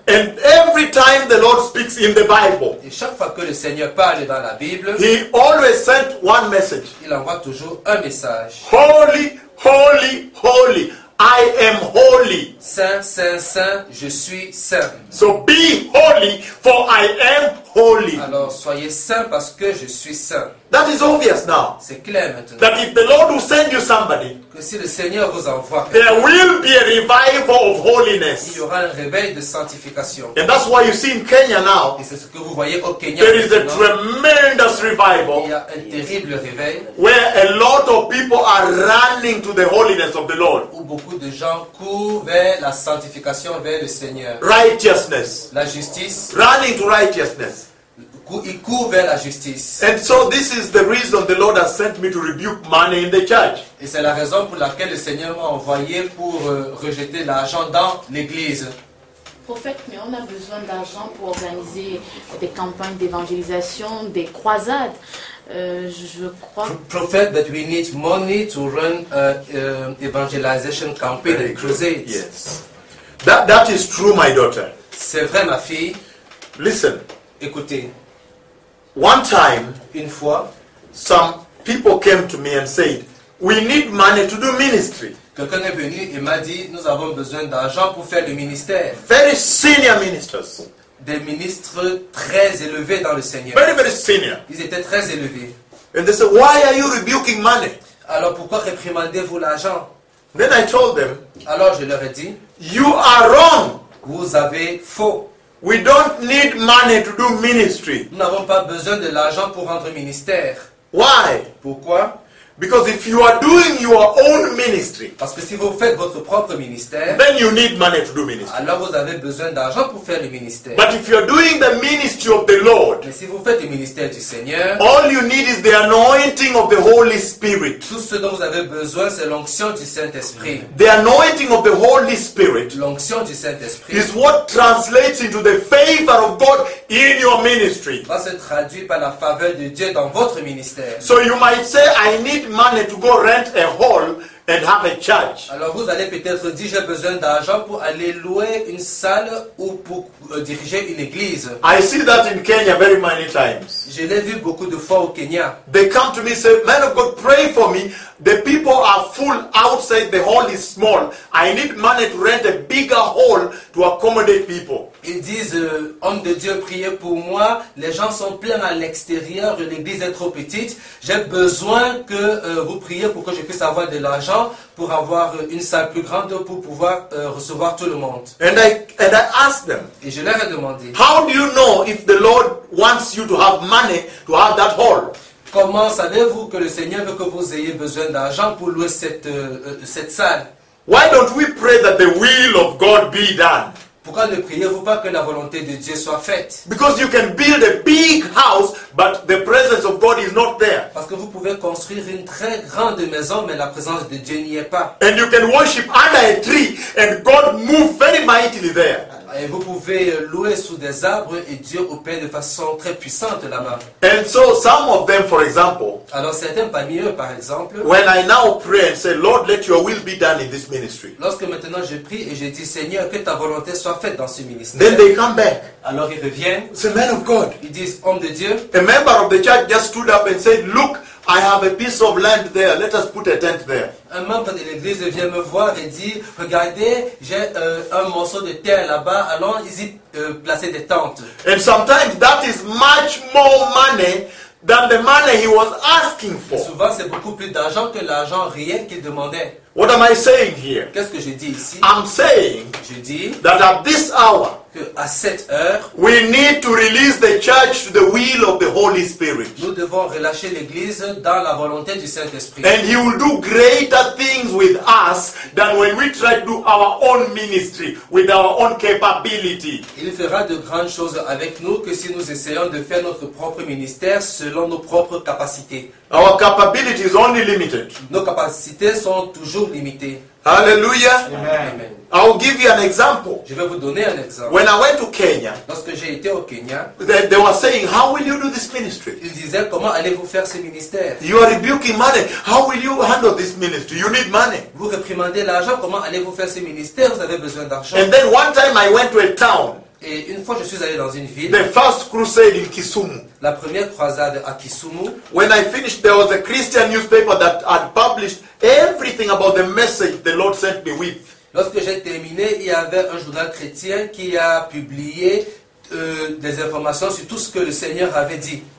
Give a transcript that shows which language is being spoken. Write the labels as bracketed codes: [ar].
[en] And every time the Lord speaks in the Bible, [fr] et chaque fois que le Seigneur parle dans la Bible, [en] he always sent one message. [fr] Il envoie toujours un message. [en] Holy, holy, holy. I am holy. [fr] Saint, saint, saint. Je suis saint. [en] So be holy, for I am holy. [fr] Alors soyez saint parce que je suis saint. [en] That is obvious now. [fr] C'est clair maintenant. [en] That if the Lord will send you somebody, [fr] que si le Seigneur vous envoie, [en] there will be a revival of holiness. [fr] Il y aura un réveil de sanctification. [en] And that's why you see in Kenya now. [fr] Et c'est ce que vous voyez au Kenya. [en] There is a tremendous revival. [fr] Il y a un terrible réveil. [en] Where a lot of people are running to the holiness of the Lord. [fr] Où beaucoup de gens courent vers la sanctification, vers le Seigneur. [en] Righteousness. [fr] La justice. [en] Running to righteousness. [fr] Il court vers la justice. [en] And so this is the reason the Lord has sent me to rebuke money in the church. [fr] Et c'est la raison pour laquelle le Seigneur m'a envoyé pour rejeter l'argent dans l'église. Prophète, mais on a besoin d'argent pour organiser des campagnes d'évangélisation, des croisades. Je crois. [en] Prophète, that we need money to run an evangelization campaign, a crusade. Yes. That is true, my daughter. [fr] C'est vrai, ma fille. [en] Listen. [fr] Écoutez. [en] One time, [fr] une fois, [en] some people came to me and said, "We need money to do ministry." [fr] Quelqu'un est venu et m'a dit, nous avons besoin d'argent pour faire le ministère. [en] Very senior ministers. [fr] Des ministres très élevés dans le Seigneur. [en] Very, very senior. [fr] Ils étaient très élevés. [en] And they said, "Why are you rebuking money?" [fr] Alors pourquoi réprimandez-vous l'argent? [en] Then I told them. [fr] Alors je leur ai dit, [en] "You are wrong." [fr] Vous avez faux. [en] We don't need money to do ministry. [fr] Nous n'avons pas besoin de l'argent pour rendre ministère. [en] Why? [fr] Pourquoi? [en] Because if you are doing your own ministry, [fr] parce que si vous faites votre propre ministère, [en] then you need money to do ministry. [fr] Alors vous avez besoin d'argent pour faire le ministère. [en] But if you are doing the ministry of the Lord, [fr] mais si vous faites le ministère du Seigneur, [en] all you need is the anointing of the Holy Spirit. [fr] Tout ce dont vous avez besoin, c'est l'onction du Saint-Esprit. [en] The anointing of the Holy Spirit, [fr] l'onction du Saint-Esprit, [en] is what translates into the favor of God in your ministry. [fr] Va se traduire par la faveur de Dieu dans votre ministère. [en] So you might say, I need money to go rent a hall and have a church. [fr] Alors vous allez peut-être dire j'ai besoin d'argent pour aller louer une salle ou pour diriger une église. [en] I see that in Kenya very many times. [fr] Je l'ai vu beaucoup de fois au Kenya. [en] They come to me say, "Man of God, pray for me. The people are full outside. The hall is small. I need money to rent a bigger hall to accommodate people." [fr] Ils disent, homme de Dieu, priez pour moi. Les gens sont pleins à l'extérieur. L'église est trop petite. J'ai besoin que vous priez pour que je puisse avoir de l'argent pour avoir une salle plus grande pour pouvoir recevoir tout le monde. [en] And I asked them. [fr] Et je leur ai demandé. [en] How do you know if the Lord wants you to have money to have that hall? [fr] Comment savez-vous que le Seigneur veut que vous ayez besoin d'argent pour louer cette salle? [en] Why don't we pray that the will of God be done? [fr] Pourquoi ne priez-vous pas que la volonté de Dieu soit faite? [en] Because you can build a big house, but the presence of God is not there. [fr] Parce que vous pouvez construire une très grande maison, mais la présence de Dieu n'y est pas. [en] And you can worship under a tree, and God move very mightily there. [fr] Et vous pouvez louer sous des arbres et Dieu opère de façon très puissante là-bas. [en] And so some of them, for example. [fr] Alors certains parmi eux, par exemple. [en] When I now pray and say, "Lord, let your will be done in this ministry." [fr] Lorsque maintenant je prie et je dis, Seigneur, que ta volonté soit faite dans ce ministère. [en] Then they come back. [fr] Alors ils reviennent. [en] It's a man of God. [fr] Ils disent, homme de Dieu. [en] A member of the church just stood up and said, "Look, I have a piece of land there. Let us put a tent there. [fr] Un membre de l'église vient me voir et dit, regardez, j'ai un morceau de terre là-bas. Allons-y placer des tentes. [en] And sometimes that is much more money than the money he was asking for. [fr] Souvent, c'est beaucoup plus d'argent que l'argent réel qu'il demandait. [en] What am I saying here? [fr] Qu'est-ce que je dis ici? [en] I'm saying that at this hour, [fr] à cette heure, [en] we need to release the church to the will of the Holy Spirit. [fr] Nous devons relâcher l'église dans la volonté du Saint-Esprit. [en] And he will do greater things with us than when we try to do our own ministry with our own capability. [fr] Il fera de grandes choses avec nous que si nous essayons de faire notre propre ministère selon nos propres capacités. [en] Our capability is only limited. [fr] Nos capacités sont toujours limitées. [en] Hallelujah. Amen. I'll give you an example. [fr] Je vais vous donner un exemple. [en] When I went to Kenya, [fr] lorsque j'ai été au Kenya, [en] they were saying, how will you do this ministry? [fr] Ils disaient, comment allez-vous faire ce ministère? [en] You are rebuking money. How will you handle this ministry? You need money. [fr] Vous réprimandez l'argent, comment allez-vous faire ce ministère? Vous avez besoin d'argent. [en] And then one time I went to a town. [fr] Et une fois je suis allé dans une ville. [en] The first crusade in Kisumu. [fr] La première croisade à Kisumu. [en] When I finished, there was a Christian newspaper that had published everything about the message the Lord sent me with. [fr] Lorsque j'ai terminé, il y avait un journal chrétien qui a publié des informations sur tout ce que le Seigneur avait dit.